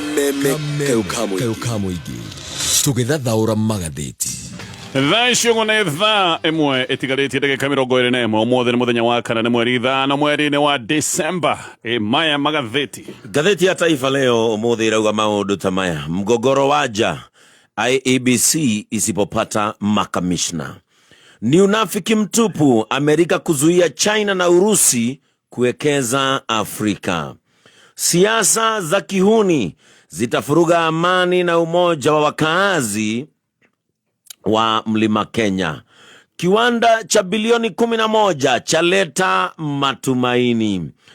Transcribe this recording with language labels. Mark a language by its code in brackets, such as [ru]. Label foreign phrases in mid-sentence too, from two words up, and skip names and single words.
[ki] kamwingi tugithathaura magathiti thaa icio nĩ thaa ĩmwe ĩtigarĩtie ndagĩka 21 ũmũthĩ nĩ mũthenya wa kana nĩ mweri 5 mweri-inĩ wa December. Maya magatheti. Gatheti ya Taifa leo ũmũthĩ irauga maũndũ ta maya: [sw] mgogoro waja IEBC isipopata makamishna, ni unafiki mtupu Amerika kuzuia China na Urusi kuwekeza Afrika, siasa za kihuni zitafuruga amani na umoja wa wakaazi wa Mlima Kenya, kiwanda cha bilioni 11 chaleta matumaini,